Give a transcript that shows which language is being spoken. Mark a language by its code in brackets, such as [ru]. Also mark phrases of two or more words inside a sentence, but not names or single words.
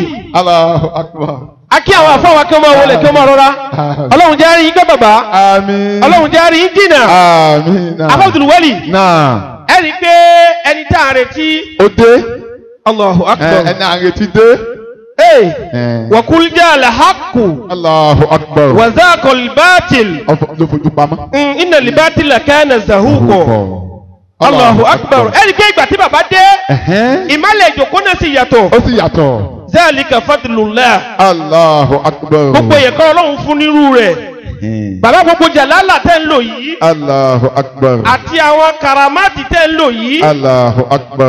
[ar] الله أكبر. [yo] Akí àwọn àfọwọ́ kí ọmọ wọlé kí ọmọ rọra. Ọlọ́run járe yín gbọ́ bàbá. Àmín. Ọlọ́run járe yín jìnnà. Àmín. Abdul Wali. Náà. Ẹni pé ẹni tá a retí. Ó dé. [ar] الله أكبر. [yo] Ẹni à ń retí dé. [ar] وقل جاء الحق. الله أكبر. وزهق الباطل. [yo] Ló fojú pamọ́. [ar] إن الباطل كان زهوقا. الله أكبر. [yo] Ẹni pé ìgbà tí bàbá dé. Ìmọ̀lẹ̀ ìjòkó náà sì yàtọ̀. Ó sì yàtọ̀. [ar] ذلك فضل الله. الله أكبر. [yo] Gbogbo ẹ̀kọ́ Ọlọ́run fún nírú rẹ̀. Bàbá gbogbo jàlálà tẹ́ ń lò yìí. [ar] الله أكبر. [yo] Àti àwọn karamati tẹ́ ń lò yìí. [ar] الله أكبر.